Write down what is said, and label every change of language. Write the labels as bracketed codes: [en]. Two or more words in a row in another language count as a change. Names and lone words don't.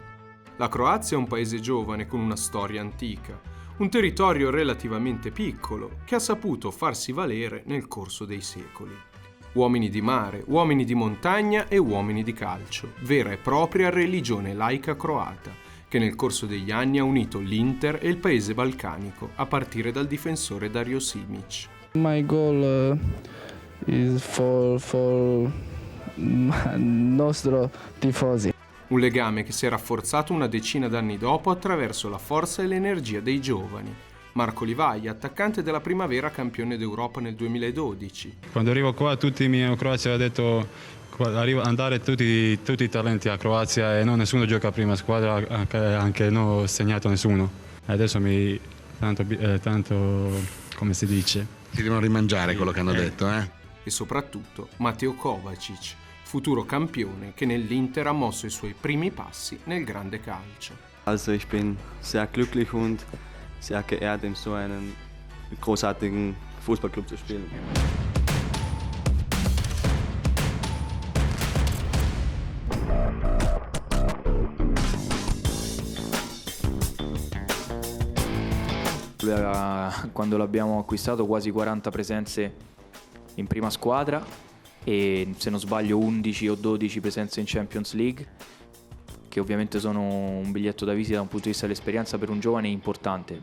[it] La Croazia è un paese giovane con una storia antica, un territorio relativamente piccolo che ha saputo farsi valere nel corso dei secoli. Uomini di mare, uomini di montagna e uomini di calcio, vera e propria religione laica croata, che nel corso degli anni ha unito l'Inter e il paese balcanico, a partire dal difensore Dario Simic. [en] My goal is for [it] nostro tifosi. Un legame che si è rafforzato una decina d'anni dopo attraverso la forza e l'energia dei giovani. Marco Livaia, attaccante della Primavera, campione d'Europa nel 2012. Quando arrivo qua tutti i miei croati hanno detto andare tutti i talenti a Croazia e non nessuno gioca a prima squadra, anche non ho segnato nessuno. Adesso tanto come si dice? Si devono rimangiare quello che hanno detto, E soprattutto Mateo Kovacic, futuro campione che nell'Inter ha mosso i suoi primi passi nel grande calcio. [de] Also ich bin sehr glücklich und sehr geehrt, in so einem großartigen Fußballclub zu spielen. [it] Quando l'abbiamo acquistato quasi 40 presenze in prima squadra e se non sbaglio 11 o 12 presenze in Champions League, che ovviamente sono un biglietto da visita da un punto di vista dell'esperienza per un giovane importante.